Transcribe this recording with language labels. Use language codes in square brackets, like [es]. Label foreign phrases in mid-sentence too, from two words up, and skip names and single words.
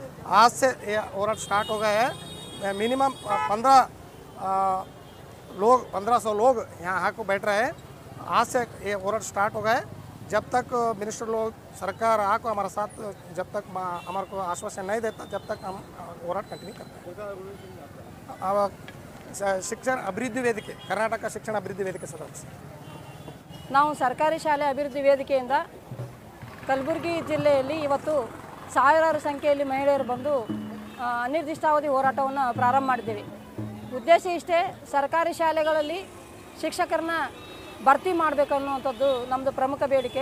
[hi] आज से ये होराट स्टार्ट हो गया है। मिनिमम 1500 लोग यहाँ आकर बैठ रहे हैं। आज से ये होराट स्टार्ट हो गया है। जब तक मिनिस्टर लोग, सरकार आको हमारे साथ, जब तक हमारे को आश्वासन नहीं देता जब तक हम होराट कंटिन्यू करते हैं। [kn] ಶಿಕ್ಷಣ ಅಭಿವೃದ್ಧಿ ವೇದಿಕೆ, ಕರ್ನಾಟಕ ಶಿಕ್ಷಣ ಅಭಿವೃದ್ಧಿ ವೇದಿಕೆ ಸದಸ್ಯ ನಾವು ಸರ್ಕಾರಿ ಶಾಲೆ ಅಭಿವೃದ್ಧಿ ವೇದಿಕೆಯಿಂದ ಕಲಬುರಗಿ ಜಿಲ್ಲೆಯಲ್ಲಿ ಇವತ್ತು ಸಾವಿರಾರು ಸಂಖ್ಯೆಯಲ್ಲಿ ಮಹಿಳೆಯರು ಬಂದು ಅನಿರ್ದಿಷ್ಟಾವಧಿ ಹೋರಾಟವನ್ನು ಪ್ರಾರಂಭ ಮಾಡಿದ್ದೀವಿ. ಉದ್ದೇಶ ಇಷ್ಟೇ, ಸರ್ಕಾರಿ ಶಾಲೆಗಳಲ್ಲಿ ಶಿಕ್ಷಕರನ್ನ ಭರ್ತಿ ಮಾಡಬೇಕು ಅನ್ನುವಂಥದ್ದು ನಮ್ಮದು ಪ್ರಮುಖ ಬೇಡಿಕೆ.